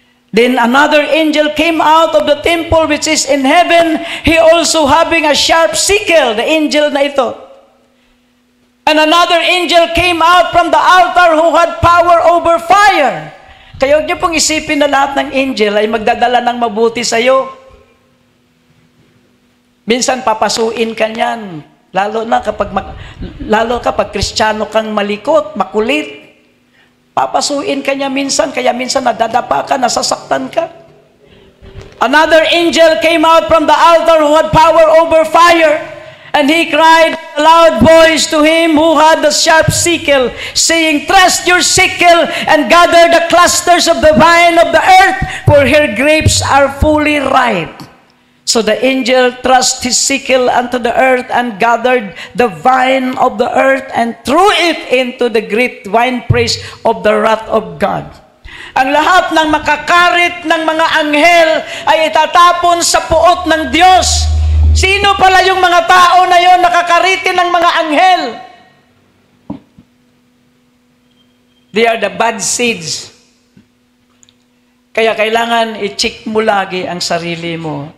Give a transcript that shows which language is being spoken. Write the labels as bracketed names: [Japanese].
[English] Then another angel came out of the temple which is in heaven, he also having a sharp sickle, the angel [Filipino] na ito. [English] And another angel came out from the altar who had power over fire. [Filipino] Kaya huwag niyo pong isipin na lahat ng angel ay magdadala ng mabuti sa iyo. Minsan papasuin ka niyan, lalo kapag Kristiyano kang malikot, makulit. Papasuin ka niya minsan, kaya minsan nadadapa ka, nasasaktan ka. [English] Another angel came out from the altar who had power over fire, and he cried with a loud voice to him who had the sharp sickle, saying, "Thrust your sickle and gather the clusters of the vine of the earth, for her grapes are fully ripe." So the angel thrust his sickle unto the earth and gathered the vine of the earth and threw it into the great winepress of the wrath of God. [Filipino] Ang lahat ng makakarit ng mga anghel ay itatapon sa puot ng Diyos. Sino pala yung mga tao na yon nakakaritin ng mga anghel? [English] They are the bad seeds. [Filipino] Kaya kailangan i-check mo lagi ang sarili mo.